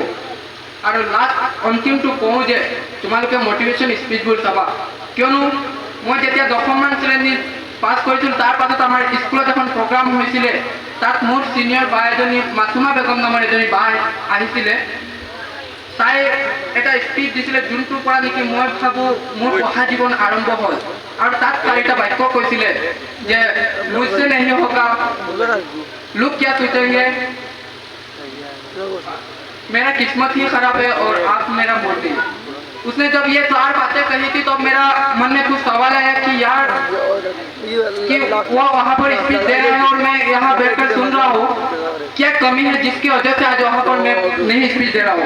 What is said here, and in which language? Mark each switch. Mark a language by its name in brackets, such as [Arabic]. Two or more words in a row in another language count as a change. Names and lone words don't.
[Assamese] আৰু লাষ্ট অন্তিমটো কওঁ যে তোমালোকে [English] motivation speechবোৰ [Assamese] চাবা, কিয়নো মই যেতিয়া 10মান শ্ৰেণী পাছ কৰিছিলোঁ তাৰ পাছত আমাৰ স্কুলত এখন প্ৰগ্ৰাম হৈছিলে, তাত মোৰ ছিনিয়ৰ বা এজনী মাছুমা বেগম নামৰ এজনী বা আহিছিলে। তাই এটা স্পীচ দিছিলে যোনটোৰ পৰা নেকি মই ভাবোঁ মোৰ পঢ়া জীৱন আৰম্ভ হ'ল। আৰু তাত 4টা বাক্য কৈছিলে যে [Hindi] মুঝसे नहीं होगा, लोग क्या सोचेंगे, मेरा किस्मत ही खराब है और आप मेरा मोटी। उसने जब ये 4 बातें कही थी तो मेरा मन में कुछ सवाल आया कि यार कि वो वहाँ पर स्पीच दे रहे हैं और मैं यहाँ बैठकर सुन रहा हूँ, क्या कमी है जिसकी वजह से आज वहाँ पर मैं नहीं स्पीच दे रहा हूँ।